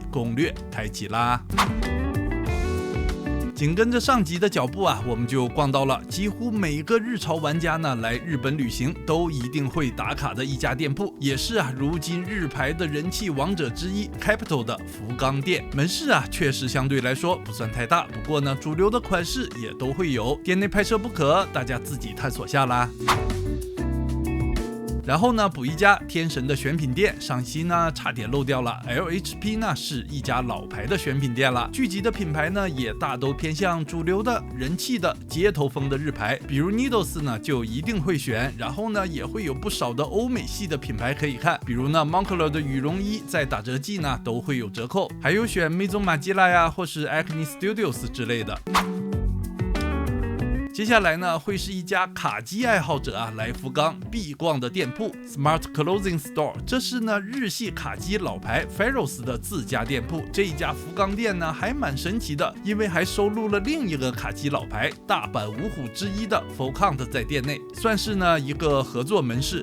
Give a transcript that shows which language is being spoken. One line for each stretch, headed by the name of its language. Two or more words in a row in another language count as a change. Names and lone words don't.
Chinese: 攻略開啟啦！緊跟着上集的腳步啊，我們就逛到了幾乎每個日潮玩家呢來日本旅行都一定會打卡的一家店鋪，也是啊如今日牌的人氣王者之一 Capital 的福岡店。門市啊確實相對來說不算太大，不過呢主流的款式也都會有，店內拍攝不可，大家自己探索下啦。然後呢補一家天神的選品店，上期呢差點漏掉了 LHP 呢是一家老牌的選品店了，聚集的品牌呢也大都偏向主流的人氣的街頭風的日牌，比如 Needles 呢就一定會選，然後呢也會有不少的歐美系的品牌可以看，比如呢 Moncler 的羽絨衣在打折季呢都會有折扣，還有選 Maison Margiela 呀或是 Acne Studios 之類的。接下來呢，會是一家卡機愛好者啊來福岡必逛的店鋪 Smart Clothing Store。這是呢日系卡機老牌 Pharos 的自家店鋪。這一家福岡店呢還蠻神奇的，因為還收錄了另一個卡機老牌大阪五虎之一的 Volcount 在店內，算是呢一個合作門市。